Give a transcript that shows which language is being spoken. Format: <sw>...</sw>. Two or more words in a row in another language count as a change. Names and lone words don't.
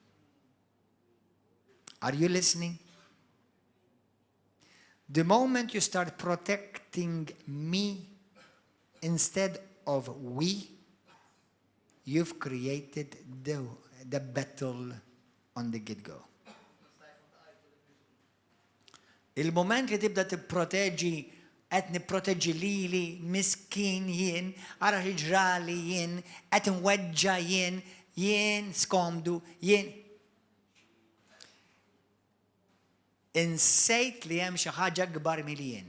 <en>Are you listening? The moment you start protecting me instead of we, you've created the battle on the get-go.</en> <mt>Il-moment li tibda tipproteġi, qed nipproteġi lili, miskin jien, ara ġrali jien, qed nweġġa jien skomdu, jien. Insejt li hemm xi ħaġa kbar milien.</mt>